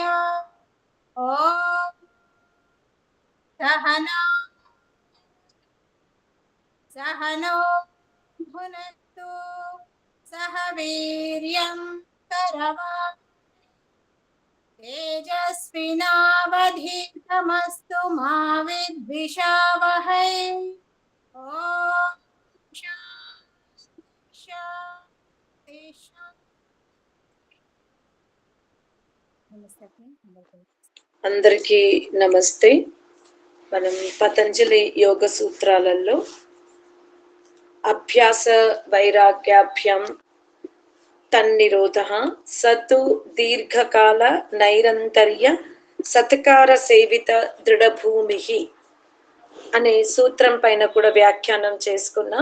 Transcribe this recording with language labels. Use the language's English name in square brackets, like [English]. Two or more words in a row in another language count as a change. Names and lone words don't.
[Sanskrit] ओम सहना सहनो भुनक्तु सह वीर्यं करवावहै तेजस्विनावधीतमस्तु मा विद्विषावहै. ओम शांति शांति शांति. [Telugu] అందరికీ నమస్తే. మనం పతంజలి యోగ సూత్రాలలో [Sanskrit] అభ్యాస వైరాగ్యాభ్యం తన్నిరోధ సతు దీర్ఘకాల నైరంతర్య సత్కార సేవిత దృఢభూమి [Telugu] అనే సూత్రం పైన కూడా వ్యాఖ్యానం చేసుకున్నాం.